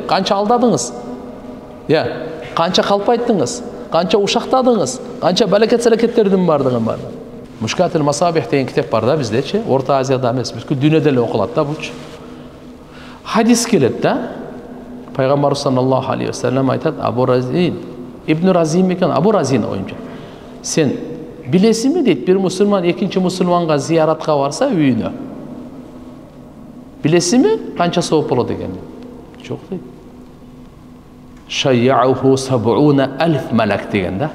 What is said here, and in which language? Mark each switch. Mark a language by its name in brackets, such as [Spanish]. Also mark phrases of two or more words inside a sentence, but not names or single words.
[Kyrgyz] Канча алдадыңыз? Канча калпайттыңыз? Канча ушактадыңыз? Канча балекет-салекеттердин бардыгын бар. Мушкатул Масабих деген китеп бар да биздечи, Орта Азияда эмес, бүткүл дүйнөдө эле окулат да булчу. Хадис келет да. Пайгамбар [Arabic] صلى الله عليه وسلم [Kyrgyz] айтат, Абу Разин, Ибн Разин экен, Абу Разин оюнча. Сен билесиңби дейт, бир мусулман экинчи мусулманга зияратка барса үйүнө. Билесиңби канча сооп болот экен? Жок дейт. Шайяуху 70,000 малак деген да.